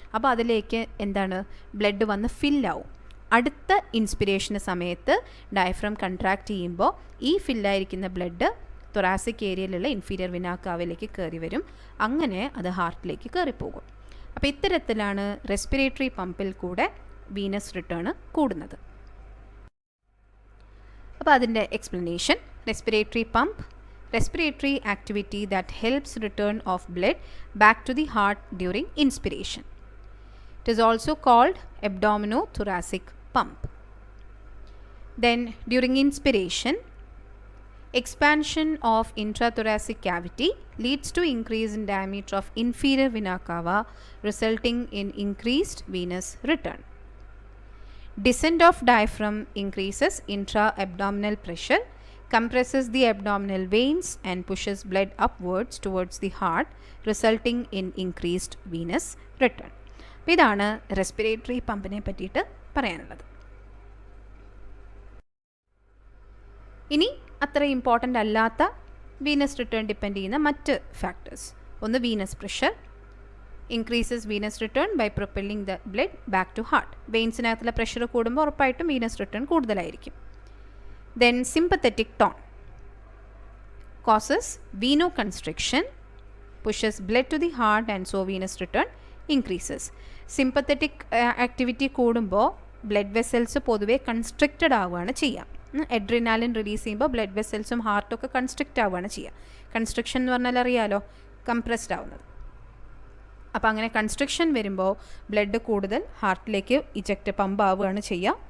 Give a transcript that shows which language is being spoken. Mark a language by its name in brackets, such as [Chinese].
[Malayalam] അപ്പോൾ അതിലേക്ക് എന്താണ്? ബ്ലഡ് വന്ന് ഫില്ലാവും. അടുത്ത ഇൻസ്പിരേഷന് സമയത്ത് ഡയഫ്രം കൺട്രാക്ട് ചെയ്യുമ്പോൾ ഈ ഫില്ലായിരിക്കുന്ന ബ്ലഡ് തൊറാസിക് ഏരിയയിലുള്ള ഇൻഫീരിയർ വിന കാവയിലേക്ക് കയറി വരും. അങ്ങനെ അത് ഹാർട്ടിലേക്ക് കയറിപ്പോകും. അപ്പോൾ ഇത്തരത്തിലാണ് റെസ്പിറേറ്ററി പമ്പിൽ കൂടെ വീനസ് റിട്ടേൺ കൂടുന്നത്. അപ്പോൾ അതിൻ്റെ explanation: [English] Respiratory pump, respiratory activity that helps return of blood back to the heart during inspiration. It is also called abdominothoracic pump. Then during inspiration, Expansion of intrathoracic cavity leads to increase in diameter of inferior vena cava, resulting in increased venous return. Descent of diaphragm increases intra-abdominal pressure, compresses the abdominal veins and pushes blood upwards towards the heart, resulting in increased venous return. [Malayalam] അപ്പോൾ ഇതാണ് respiratory പമ്പിനെ പറ്റിയിട്ട് പറയാനുള്ളത്. ഇനി അത്ര important അല്ലാത്ത venous return depend ചെയ്യുന്ന മറ്റ് factors. ഒന്ന് [English] Venous pressure, increases venous return by propelling the blood back to heart. [Malayalam] വെയിൻസിനകത്തുള്ള pressure കൂടുമ്പോൾ ഉറപ്പായിട്ടും വീനസ് റിട്ടേൺ കൂടുതലായിരിക്കും. [English] Then sympathetic tone causes venoconstriction, pushes blood to the heart and so venous return increases. [Malayalam] Sympathetic activity കൂടുമ്പോൾ blood vessels പൊതുവേ constricted ആവുകയാണ് ചെയ്യുക. Adrenaline release ചെയ്യുമ്പോൾ blood വെസൽസും ഹാർട്ടൊക്കെ constrict ആവുകയാണ് ചെയ്യുക. കൺസ്ട്രിക്ഷൻ എന്ന് പറഞ്ഞാൽ അറിയാലോ, കംപ്രസ്ഡ് ആവുന്നത്. അപ്പോൾ അങ്ങനെ കൺസ്ട്രിക്ഷൻ വരുമ്പോൾ ബ്ലഡ് കൂടുതൽ ഹാർട്ടിലേക്ക് ഇജക്റ്റ് പമ്പ് ആവുകയാണ് ചെയ്യുക.